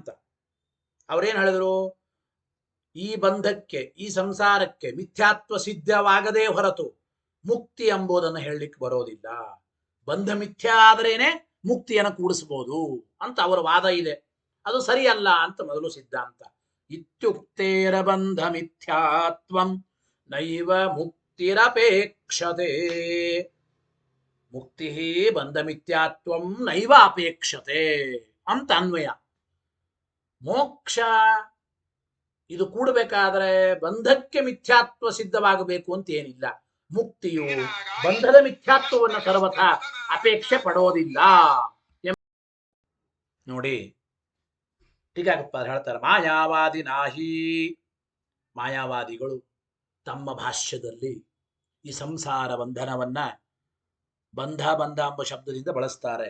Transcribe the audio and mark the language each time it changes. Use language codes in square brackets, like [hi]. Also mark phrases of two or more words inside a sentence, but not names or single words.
[kn] ಅವರೇನು ಹೇಳಿದ್ರು, ಈ ಬಂಧಕ್ಕೆ, ಈ ಸಂಸಾರಕ್ಕೆ ಮಿಥ್ಯಾತ್ವ ಸಿದ್ಧವಾಗದೇ ಹೊರತು ಮುಕ್ತಿ ಎಂಬುದನ್ನು ಹೇಳಲಿಕ್ಕೆ ಬರೋದಿಲ್ಲ. ಬಂಧ ಮಿಥ್ಯಾ ಆದ್ರೇನೆ ಮುಕ್ತಿಯನ್ನು ಕೂಡಿಸಬಹುದು ಅಂತ ಅವರ ವಾದ ಇದೆ. ಅದು ಸರಿಯಲ್ಲ ಅಂತ ಮೊದಲು ಸಿದ್ಧಾಂತ. [sa] ಇತ್ಯುಕ್ತೇರ ಬಂಧ ಮಿಥ್ಯಾತ್ವಂ ನೈವ ಮುಕ್ತಿರಪೇಕ್ಷತೆ. ಮುಕ್ತಿ ಬಂಧ ಮಿಥ್ಯಾತ್ವಂ ನೈವ ಅಪೇಕ್ಷತೆ [kn] ಅಂತ ಅನ್ವಯ. ಮೋಕ್ಷ ಇದು ಕೂಡಬೇಕಾದ್ರೆ ಬಂಧಕ್ಕೆ ಮಿಥ್ಯಾತ್ವ ಸಿದ್ಧವಾಗಬೇಕು ಅಂತ ಏನಿಲ್ಲ. ಮುಕ್ತಿಯು ಬಂಧದ ಮಿಥ್ಯಾತ್ವವನ್ನು ಸರ್ವಥಾ ಅಪೇಕ್ಷೆ ಪಡೋದಿಲ್ಲ. ನೋಡಿ, ಟೀಕಾಕೃತ್ಪಾದ ಹೇಳ್ತಾರೆ, ಮಾಯಾವಾದಿ ನಾಹಿ, ಮಾಯಾವಾದಿಗಳು ತಮ್ಮ ಭಾಷ್ಯದಲ್ಲಿ ಈ ಸಂಸಾರ ಬಂಧನವನ್ನ ಬಂಧ ಬಂಧ ಎಂಬ ಶಬ್ದದಿಂದ ಬಳಸ್ತಾರೆ.